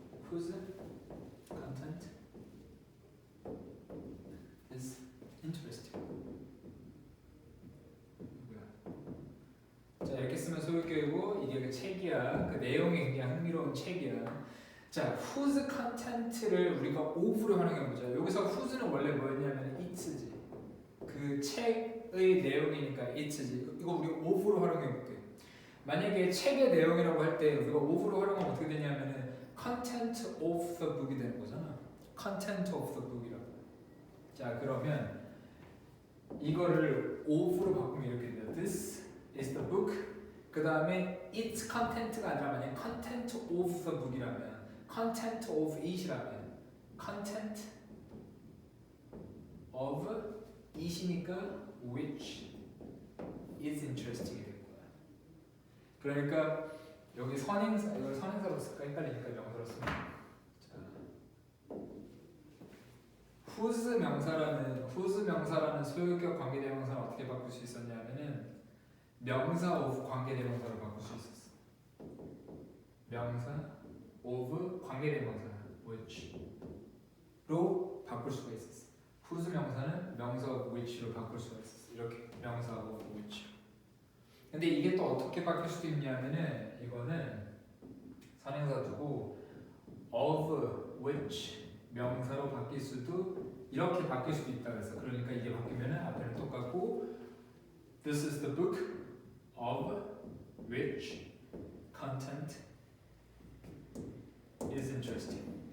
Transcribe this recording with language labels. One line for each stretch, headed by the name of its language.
English: Whose content is interesting.
Korean: 자, 이렇게 쓰면 소유격이고 이게 그 책이야. 그 내용이 굉장히 흥미로운 책이야. 자, whose content를 우리가 of로 활용해 보자. 여기서 whose는 원래 뭐였냐면 it's지. 그 책의 내용이니까 it's지. 이거 우리 of로 활용해 볼게. 만약에 책의 내용이라고 할 때 우리가 of로 활용하면 어떻게 되냐면은 content of the book이 되는 거잖아. content of the book이라고. 자, 그러면 이거를 of로 바꾸면 이렇게 돼요.
English: This is the book.
Korean: 그 다음에 its content가 아니라 만약 content of the book이라면 content of it이라면 content of it이니까 which is interesting이 될 거야. 그러니까 여기 선행사, 이걸 선행사로 쓸까 헷갈리니까 명사로 쓰면 자, whose 명사라는 소유격 관계대명사는 어떻게 바꿀 수 있었냐면은 명사 of 관계대명사로 바꿀 수 있었어. 명사 of 관계대명사 which로 바꿀 수가 있었어. whose 명사는 명사 of which로 바꿀 수가 있었어. 이렇게 명사 of which. 근데 이게 또 어떻게 바뀔 수도 있냐면은 이거는 선행사 두고 of which 명사로 바뀔 수도 이렇게 바뀔 수도 있다 그랬어. 그러니까 이게 바뀌면은 앞에는 똑같고
English: this is the book of which content is interesting.